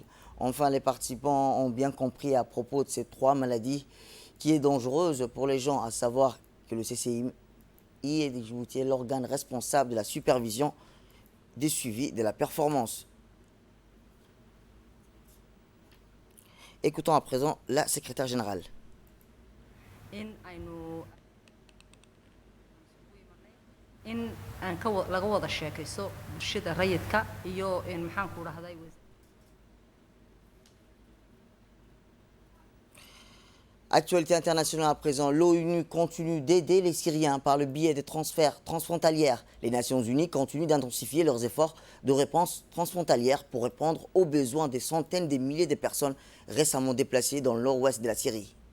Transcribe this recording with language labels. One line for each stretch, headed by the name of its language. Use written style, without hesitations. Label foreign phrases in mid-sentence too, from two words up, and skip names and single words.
French: Enfin, les participants ont bien compris à propos de ces 3 maladies qui est dangereuse pour les gens, à savoir que le CCIM est l'organe responsable de la supervision des suivis de la performance. Écoutons à présent la secrétaire générale.
Somali: in laga wada sheekayso bulshada rayidka iyo maxaan ku dhahday.
French: Actualité internationale à présent, l'ONU continue d'aider les Syriens par le biais des transferts transfrontaliers. Les Nations Unies continuent d'intensifier leurs efforts de réponse transfrontalière pour répondre aux besoins des centaines de milliers de personnes récemment déplacées dans le nord-ouest de la Syrie.